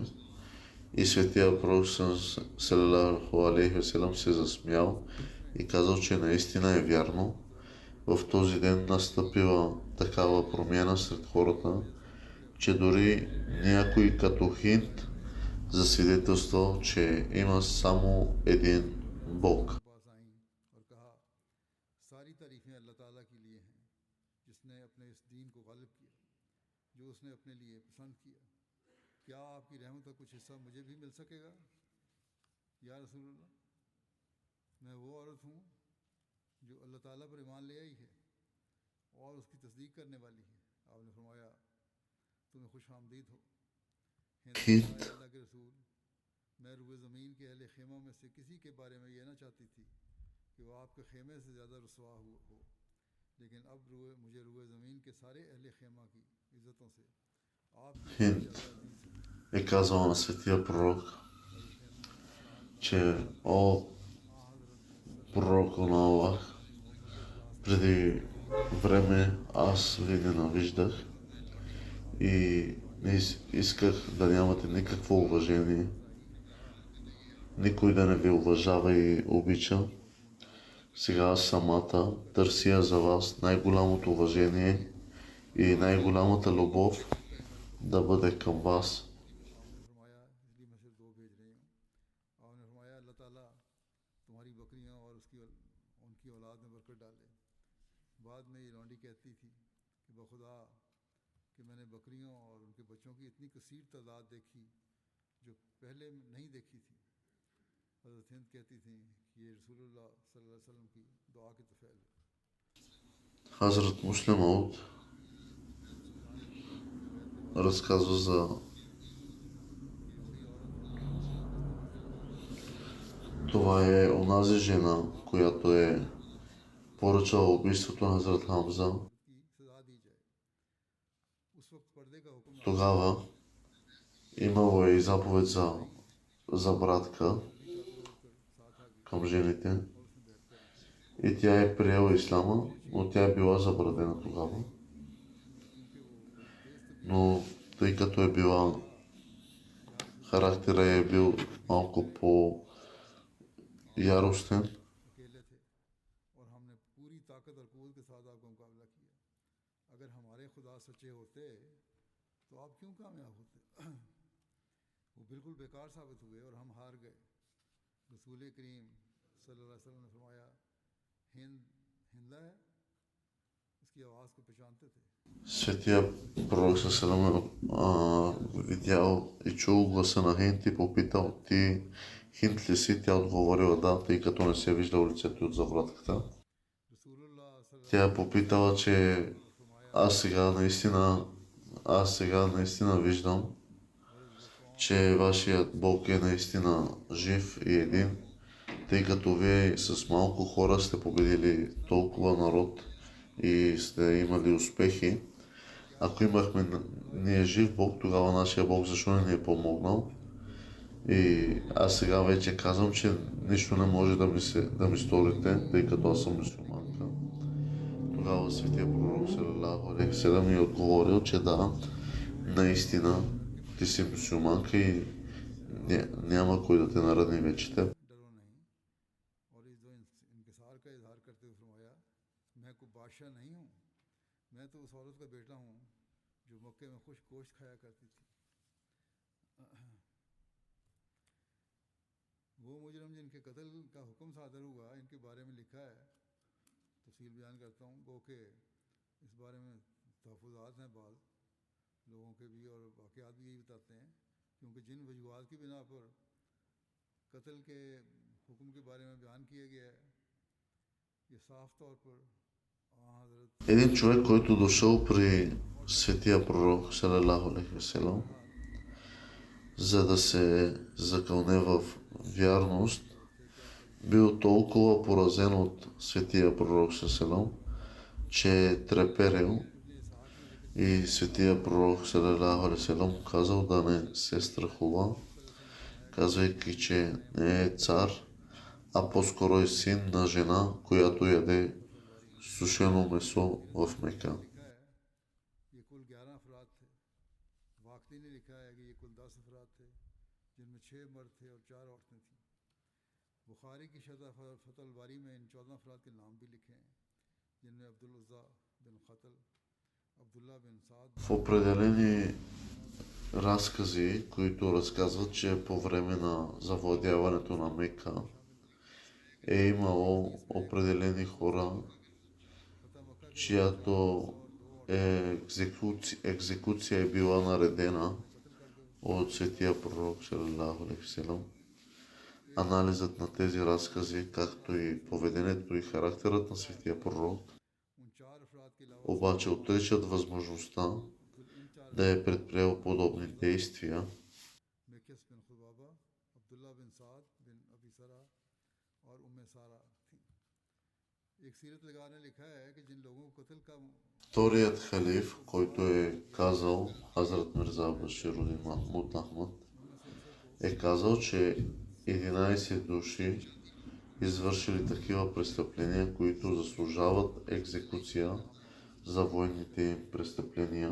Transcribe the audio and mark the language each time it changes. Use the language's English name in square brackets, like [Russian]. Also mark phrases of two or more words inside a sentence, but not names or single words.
[Bulgarian] И светия пророк [Arabic] صلى الله عليه وسلم [Bulgarian] се засмял и казал, че наистина е вярно. В този ден настъпила такава промяна сред хората, че дори някой като Хинд засвидетелствал, че има само един Бог. [Urdu] پاس آئیں اور کہا ساری تعریفیں اللہ تعالیٰ کے لیے ہیں جس نے اپنے اس دین کو غالب کیا جو اس نے اپنے لیے پسند کیا. کیا آپ کی رحمت کا کچھ حصہ مجھے بھی مل سکے گا یا رسول اللہ? میں وہ عورت ہوں جو اللہ تعالیٰ پر ایمان لے آئی ہے اور اس کی تصدیق کرنے والی ہے. آپ نے فرمایا تمہیں خوش آمدید ہو. ہند نے Хинд فرمایا، اللہ کے رسول، میں روئے زمین کے اہل خیمہ میں سے کسی کے بارے میں یہ نہ چاہتی تھی کہ وہ آپ کے خیمے سے زیادہ رسوا ہو، لیکن اب مجھے روئے زمین کے سارے اہل خیمہ کی عزتوں سے آپ کی Хинд زیادہ عزیز ہے. [Bulgarian] е казал на светия пророк, че о пророк на Аллах, преди време аз ви ненавиждах и не исках да нямате никакво уважение, никой да не ви уважава и обича. Сега аз самата търся за вас най-голямото уважение и най-голямата любов да бъде към вас. [Urdu] فرمایا اس لیے میں صرف 2 بھیج رہی ہوں۔ آپ نے فرمایا اللہ تعالیٰ تمہاری بکریاں اور ان کی اولاد میں برکت ڈالے. بعد میں یہ لونڈی کہتی تھی کہ بخدا کہ میں نے بکریوں اور ان کے بچوں کی اتنی کثیر تعداد دیکھی جو پہلے نہیں دیکھی تھی. حضرت ہند کہتی تھی کہ یہ رسول اللہ [Arabic] صلى الله عليه وسلم [Urdu] کی دعا کی طفیل ہے. [Bulgarian] Хазрат Муслим Ауд разказва за това е онази жена, която е поръчала убийството на Хазрат Хамза. [Urdu] کی سزا دی جائے۔ اس وقت پردے کا حکم [Bulgarian] Тогава имало е и заповед за братка към жените и тя е приела ислама, но тя е била забранена тогава. Но тъй като е била, характера е бил малко по-яростен, [Urdu] اکیلے تھے اور ہم نے پوری طاقت اور قوت کے ساتھ آپ کا مقابلہ کیا. اگر ہمارے خدا سچے ہوتے تو آپ کیوں کامیاب ہوتے? وہ بالکل بیکار ثابت ہوئے اور ہم ہار گئے. رسول کریم [Arabic] صلى الله عليه وسلم [Urdu] نے فرمایا ہندہ ہے، اس کی آواز کو پہچانتے تھے. [Bulgarian] светия пророк Салам видял и чул гласа на Хинд и попитал, ти Хинд ли си? Тя отговорила да, тъй като не се виждал лицето от завратката. [Urdu] رسول اللہ صلی اللہ [Bulgarian] Тя попитала, че [Arabic] عليه وسلم [Bulgarian] аз сега наистина виждам, че вашият Бог е наистина жив и един, тъй като вие с малко хора сте победили толкова народ и сте имали успехи. Ако имахме ние жив Бог, тогава нашия Бог защо не ни е помогнал? И аз сега вече казвам, че нищо не може да ми сторите, тъй като аз съм мюсюлманка. Тогава светия пророк [Arabic] صلى الله عليه وسلم [Bulgarian] ми е отговорил, че да, наистина ти си мюсюлманка и няма кой да те наради вече теб. [Urdu] ڈرو نہیں. اور اس دو انکسار کا اظہار کرتے ہوئے فرمایا میں کوئی بادشاہ نہیں ہوں، میں تو اس عورت کا بیٹا ہوں جو مکے میں خش گوشت کھایا کرتی تھی. وہ مجرم جن کے قتل کا حکم صادر ہوا ان کے بارے میں لکھا ہے تو تفصیل بیان کرتا ہوں. گو کہ اس بارے میں تحفظات ہیں بعض لوگوں کے بھی، اور واقعات بھی یہی بتاتے ہیں، کیونکہ جن وجوہات کی بنا پر قتل کے حکم کے بارے میں بیان کیا گیا ہے، یہ صاف طور پر حضرت [Bulgarian] Един човек, който дошъл при светия пророк, [Arabic] صلى الله عليه وسلم, [Bulgarian] за да се закълне в вярност, бил толкова поразен от светия пророк, салалам, че е треперил и светия пророк, [Arabic] صلى الله عليه وسلم, [Bulgarian] казал да не се страхува, казвайки, че не е цар, а по-скоро е син на жена, която яде сушено месо в Мека. [Urdu] لکھا ہے یہ کل 11 افراد تھے. واقدی نے لکھا ہے کہ یہ کل 10 افراد تھے، جن میں 6 مرد تھے اور 4 عورتیں تھیں. بخاری کی شرح فتح الباری میں ان 14 افراد کے نام بھی لکھے ہیں، جن میں عبد العزیٰ بن خطل، عبداللہ بن سعد. [Bulgarian] В определени разкази, които разказват, че по време на завладяването на Мека е имало определени хора, чиято екзекуция е била наредена от светия пророк, салалаху алейхи васелам. Анализът на тези разкази, както и поведението и характерът на светия пророк, [Urdu] ان 4 افراد کے علاوہ [Bulgarian] обаче отричат възможността [Urdu] ان 4 [Bulgarian] да е предприел подобни действия. [Urdu] مقیس بن خبابہ، عبداللہ بن سعد بن ابی سرح اور ام سارہ تھی. ایک سیرت نگار نے لکھا ہے کہ جن لوگوں کو قتل کا [Bulgarian] Вторият халиф, който е казал, Хазрат Мирза Баширудин Махмуд Ахмад, е казал, че 11 души извършили такива престъпления, които заслужават екзекуция за военните им престъпления.